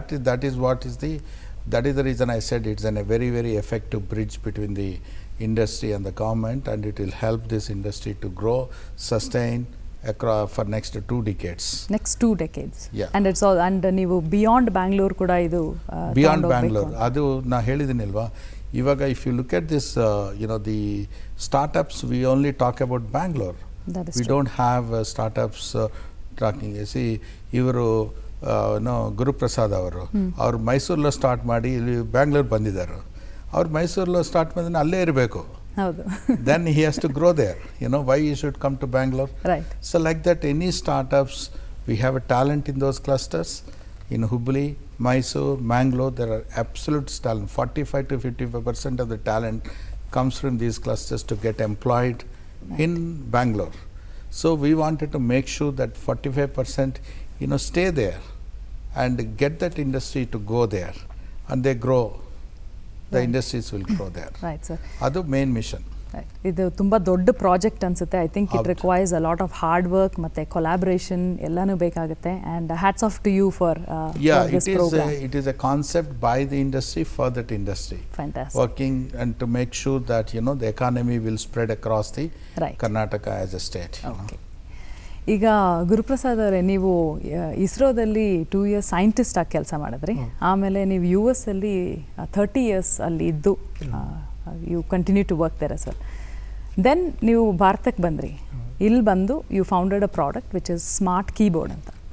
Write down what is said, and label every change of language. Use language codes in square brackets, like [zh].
[en] That is what is that is the reason I said it's a very, very effective bridge between the industry and the government, and it will help this industry to grow, sustain across for next 2 decades. Next 2 decades. Yeah. And it's all, and [kn] ನೀವು [en] beyond Bangalore [kn] ಕೂಡ ಇದು [en] beyond Bangalore. [kn] ಅದು ನಾ ಹೇಳಿದಿನಲ್ವಾ, ಇವಾಗ [en] if you look at this the startups, we only talk about Bangalore. That is We true. don't have startups talking. You see, [kn] ಇವರು ಗುರುಪ್ರಸಾದ್ ಅವರು ಅವ್ರು ಮೈಸೂರಲ್ಲೂ start ಮಾಡಿ ಇಲ್ಲಿ ಬ್ಯಾಂಗ್ಳೂರ್ ಬಂದಿದ್ದಾರೆ. ಅವ್ರು ಮೈಸೂರಲ್ಲೂ ಸ್ಟಾರ್ಟ್ ಮಾಡಿದ್ರೆ ಅಲ್ಲೇ ಇರಬೇಕು. ಹೌದು. [en] Then he has to grow there. Why he should come to Bangalore? Right. So like that, any startups, we have a talent in those clusters. In Hubli, Mysore, Mangalore, there are absolute talent. 45 to 55% of the talent comes from these clusters to get employed in Bangalore. So we wanted to make sure that 45% stay there and get that industry to go there, and they grow. The industries will grow there. Right, sir. [kn] ಅದು main mission. ಇದು ತುಂಬ ದೊಡ್ಡ project ಅನ್ಸುತ್ತೆ. [en] I think it requires a lot of hard work [kn] ಮತ್ತು collaboration ಎಲ್ಲನೂ ಬೇಕಾಗುತ್ತೆ. [en] And hats off to you for this program. It is a concept by the industry for that industry. Fantastic. Working and to make sure that the economy will spread across the Karnataka as a state. Okay. [kn] ಈಗ ಗುರುಪ್ರಸಾದ್ ಅವರೇ, ನೀವು ಇಸ್ರೋದಲ್ಲಿ 2 years scientist ಆಗಿ ಕೆಲಸ ಮಾಡಿದ್ರಿ. ಆಮೇಲೆ ನೀವು US ಅಲ್ಲಿ 30 years ಅಲ್ಲಿ ಇದ್ದು [en] you continue to work there [kn] sir. [en] then [kn] ನೀವು ಭಾರತಕ್ಕೆ ಬಂದ್ರಿ. ಇಲ್ಲಿ ಬಂದು [en] you founded a product which is smart keyboard [kn] ಅಂತ.